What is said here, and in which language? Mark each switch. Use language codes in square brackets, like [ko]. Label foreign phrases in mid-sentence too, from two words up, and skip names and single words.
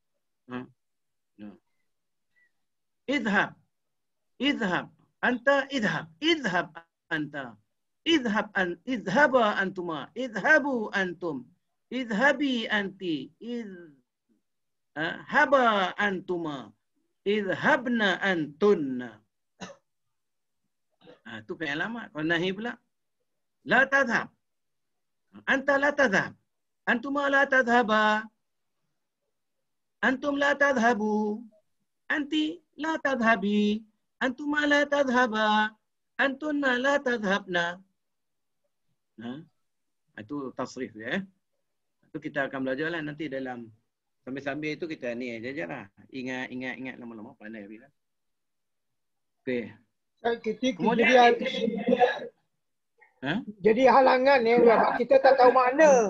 [ar] اذهب، أنت اذهب أنت، اذهبا أنتما، اذهبوا أنتم، اذهبي أنتِ، هبا أنتما، اذهبن أنتن. [ms] Itu [ar] فعل أمر. [ms] Kalau nahi pula, [ar] لا تذهب. أنت لا تذهب. أنتما لا تذهبا. أنتم لا تذهبوا. أنتِ لا تذهبي. أنتما لا تذهبا. أنتن لا تذهبن. [ms] Itu tasrif dia. Itu kita akan belajar lah nanti dalam sambil-sambil itu kita ni aja lah. Ingat lama-lama pandai bila. Okey. Kemudian jadi halangan kita tak tahu makna.